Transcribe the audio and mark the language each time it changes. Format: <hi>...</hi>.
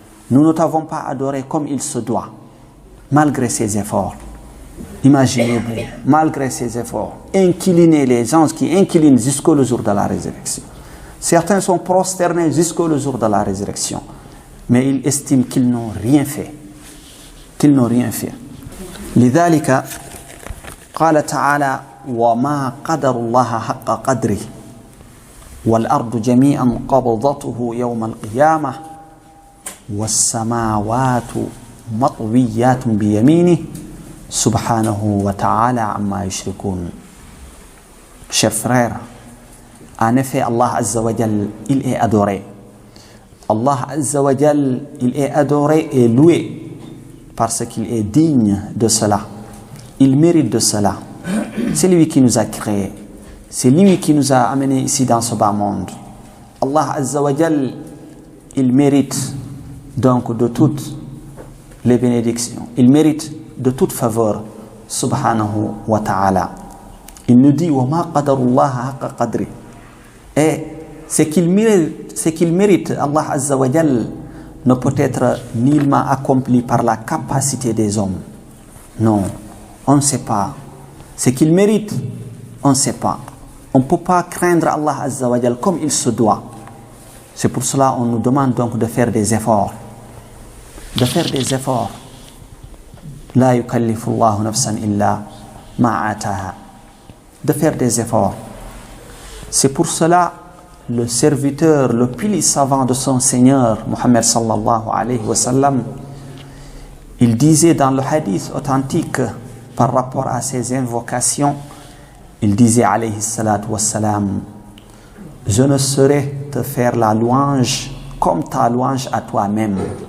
<fr>Nous ne t'avons pas adoré comme il se doit, malgré ses efforts. Imaginez-vous, malgré ses efforts, incliner les anges qui inclinent jusqu'au jour de la résurrection. Certains sont prosternés jusqu'au jour de la résurrection, mais ils estiment qu'ils n'ont rien fait. Qu'ils n'ont rien fait.</fr> <ar>لذلك قال تعالى وما قدر الله حق قدره. والأرض جميعا قبضته يوم القيامة والسماوات مطويات بيمينه سبحانه وتعالى عما يشركون.</ar> <fr>Chers frères, en effet, Allah Azza wa Jal, il est adoré. Allah Azza wa Jal, il est adoré et loué parce qu'il est digne de cela. Il mérite de cela. C'est lui qui nous a créés. C'est lui qui nous a amenés ici dans ce bas monde. Allah Azza wa Jal, il mérite donc de toutes les bénédictions. Il mérite de toute faveur, subhanahu wa ta'ala. Il nous dit</fr> <ar>وَمَا قَدَرُ اللَّهَ حَقَّ قَدْرِ.</ar> <fr>Et ce qu'il mérite, Allah Azza wa Jal, ne peut être nullement accompli par la capacité des hommes. Non, on ne sait pas. Ce qu'il mérite, on ne sait pas. On ne peut pas craindre Allah Azza wa Jal comme il se doit. C'est pour cela qu'on nous demande donc de faire des efforts. De faire des efforts.</fr> <ar>لا يكلف الله نفسا إلا ما آتاها.</ar> <fr>De faire des efforts. C'est pour cela le serviteur le plus savant de son Seigneur, Muhammad sallallahu alayhi wa sallam, il disait dans le hadith authentique par rapport à ses invocations, il disait alayhi salatu wa salam, je ne saurais te faire la louange comme ta louange à toi-même.</fr>